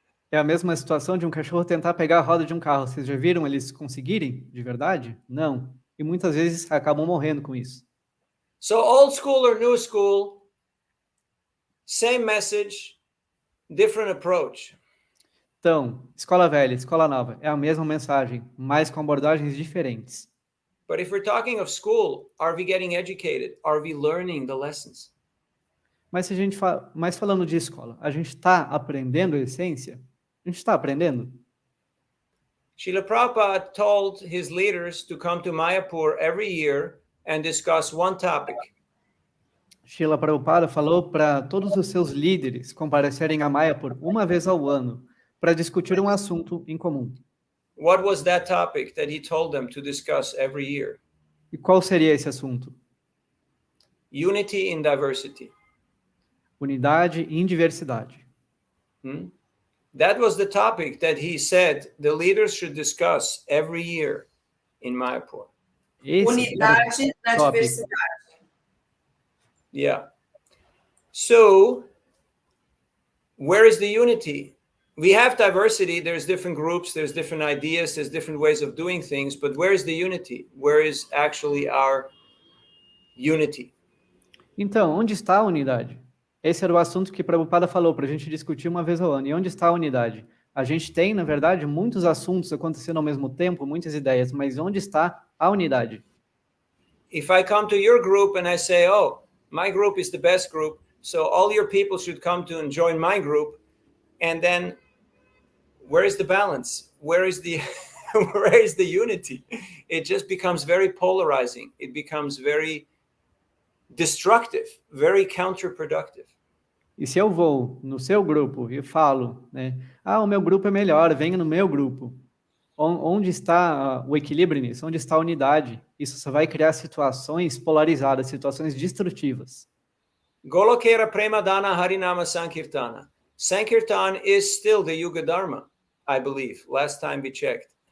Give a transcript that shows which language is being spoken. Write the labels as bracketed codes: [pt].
[pt] É a mesma situação de um cachorro tentar pegar a roda de um carro. Vocês já viram eles conseguirem de verdade? Não. E muitas vezes acabam morrendo com isso. [en] so old school or new school, same message, different approach. [pt] Então, escola velha, escola nova, é a mesma mensagem, mas com abordagens diferentes. [en] But if we're talking of school, are we getting educated? Are we learning the lessons? [pt] Mas se a gente mas falando de escola, a gente está aprendendo a essência? A gente está aprendendo? [en] Srila Prabhupada told his leaders to come to Mayapur every year and discuss one topic. [pt] Srila Prabhupada falou para todos os seus líderes comparecerem a Mayapur uma vez ao ano para discutir um assunto em comum. [en] What was that topic that he told them to discuss every year? [pt] E qual seria esse assunto? [en] Unity in diversity. [pt] Unidade em diversidade. [en] That was the topic that he said the leaders should discuss every year in Mayapur. [pt] Unidade na tópico. diversidade. [en] Yeah. So, where is the unity? We have diversity, there's different groups, there's different ideas, there's different ways of doing things, but where is the unity? Where is actually our unity? [pt] Então, onde está a unidade? Esse era o assunto que Prabhupada falou para a gente discutir uma vez ao ano. E onde está a unidade? A gente tem, na verdade, muitos assuntos acontecendo ao mesmo tempo, muitas ideias, mas onde está a unidade? [en] If I come to your group and I say, oh, my group is the best group, so all your people should come to and join my group, and then where is the balance? Where is the where is the unity? It just becomes very polarizing. It becomes very destructive, very counterproductive. [pt] E se eu vou no seu grupo e falo, né? Ah, o meu grupo é melhor, venha no meu grupo. Onde está o equilíbrio nisso? Onde está a unidade? Isso só vai criar situações polarizadas, situações destrutivas. [bn] Golokera Premadana Harinama Sankirtana. [en] Sankirtan is still the Yuga Dharma, I believe, last time we checked.